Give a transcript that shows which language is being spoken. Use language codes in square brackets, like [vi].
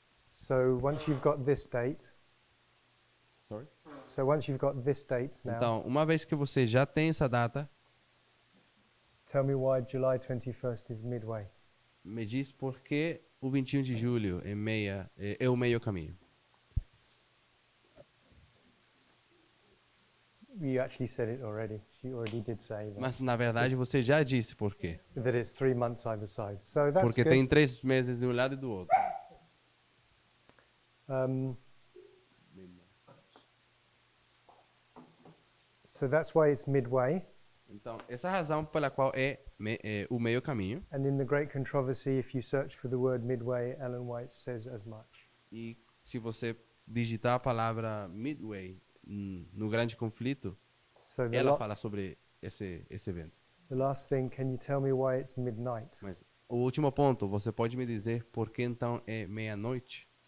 [en] So once you've got this date, Sorry? so once you've got this date now, [pt] Então, uma vez que você já tem essa data, [en] tell me why July 21st is midway. [pt] me diz por que o 21 de julho é o meio caminho. [en] You actually said it already. You already did say that. [pt] Mas na verdade você já disse por quê. [en] That it's 3 months either side. So that's [pt] Porque [en] good. [pt] tem 3 meses de um lado e do outro. [en] So that's why it's midway. [pt] Então, essa é a razão pela qual é o meio caminho. [en] And in the Great Controversy, if you search for the word midway, Ellen White says as much. [pt] E se você digitar a palavra midway no grande conflito, [en] So [pt] ela fala sobre esse evento. [en] the last thing, can you tell me why it's midnight? [pt] Mas o último ponto, você pode me dizer por que então é meia-noite?